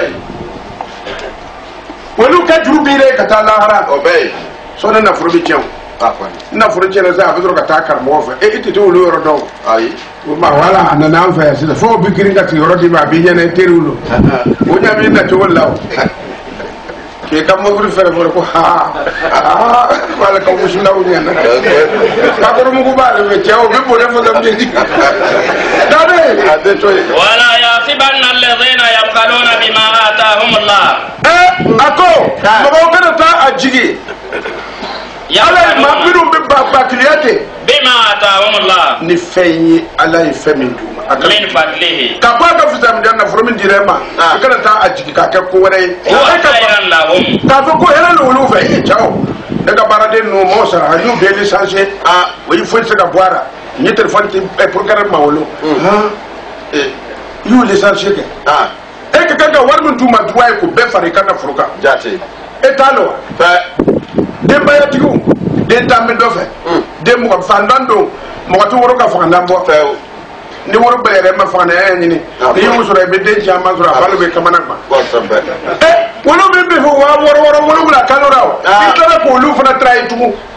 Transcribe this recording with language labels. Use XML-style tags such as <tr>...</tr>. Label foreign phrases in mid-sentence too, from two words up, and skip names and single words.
<bm>olu ka juru b'i ye ka taa lahara sɔ ne nafolo bɛ tiɲɛ o nafolo tiɲɛna sisan a bɛ sɔrɔ ka taa karamɔgɔ fɛ e tɛ olu yɔrɔ dɔn o ma wala a nana an fɛ yan sisan fo bɛ girin ka tigɛ yɔrɔ d'i ma a b'i ɲɛna i teriw lo o ɲɛ b'i na cogo la o k'i ka mobili fɛrɛ fɔlɔ ko k'ale ka wusunaw ɲɛna patɔrɔmugu b'ale fɛ cɛ o bɛ bonne fɔ dɔ bɛ jigin dade a tɛ to yen.</bm> <ar>ولا يحسبن الذين يبخلون بما آتاهم الله.</ar> <bm>a ko mɔgɔw kana taa a jigi. ala ye maa minnu bɛ bakiliya ten.</bm> <ar>بما آتاهم الله.</ar> <bm>ni fɛn ye ala ye fɛn min d'u ma.</bm> <ar>من فضله.</ar> <bm>ka bɔ a ka fisamijan nafolo min dira e ma. i kana taa a jigi k'a kɛ ko wɛrɛ ye.</bm> <ar>هو خيرا لهم.</ar> <bm>k'a fɔ ko hɛrɛ ni olu fɛ i cɛw ne ka baaraden ninnu m'o sara a y'u bɛɛ lisansiye o yi foyi tɛ se ka bɔ a la n ye telefɔni ti porokɛrɛ ma wolo i y'u lisansiye kɛ e ka kan ka wari min d'u ma duwa ye k'o bɛɛ fara i ka nafolo kan e t'a lɔ wa denbayatigiw den tan bɛ dɔ fɛ den mɔgɔ fantan don mɔgɔ tɛ woro ka fangan bɔ ni woro bɛɛ yɛrɛ ma fanganya ɲini n'i y'u sɔrɔ i bɛ den caman sɔrɔ a balo bɛ kamana gan wolo min bɛ fɔ waa wɔɔrɔ wolonwula kalo la o i tilala k'olu fana tara yen tugun</bm>